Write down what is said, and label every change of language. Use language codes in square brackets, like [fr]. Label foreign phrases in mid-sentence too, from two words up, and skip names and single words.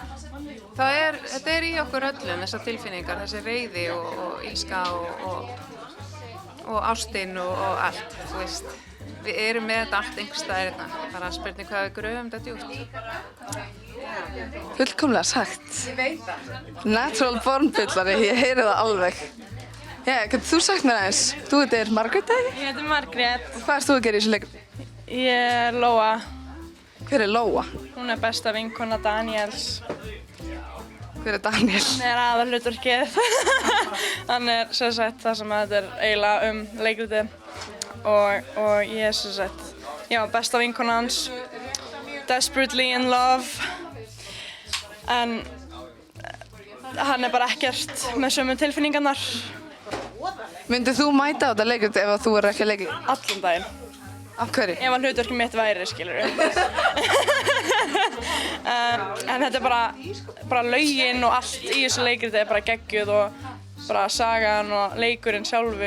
[is] Þetta er í okkur öllum, þessar tilfinningar, þessi reiði og ilska og ástin og allt, þú veist. Við erum með þetta allt einhvers staðar hérna, bara spurning hvað við gröfum þetta djúpt. Fullkomlega sagt. Ég veit það. [en] Natural born [is] bullari, ég heyri það alveg. Já, getur þú sagt mér aðeins? Þú heitir Margrét, eða? Ég heiti Margrét. Og hvað ert þú að gera í þessu leikrit? Ég er Lóa. Hver er Lóa? Hún er besta vinkona Daniels. Hver er Daniel? Hún er aðalhlutverkið. Hann er sem sagt það sem þetta er eiginlega leikritið. Og ég er sem sagt, já, besta vinkona hans. [en] Desperately in love. [is] En hann er bara ekkert með sömu tilfinningarnar. Myndið þú mæta á þetta leikrit ef þú er ekki að leika? Allan daginn. Af hverju? Ef að hlutverkið mitt væri, skilurðu. En þetta er bara lögin og allt í þessu leikriti er bara geggjuð og bara sagan og leikurinn sjálfur.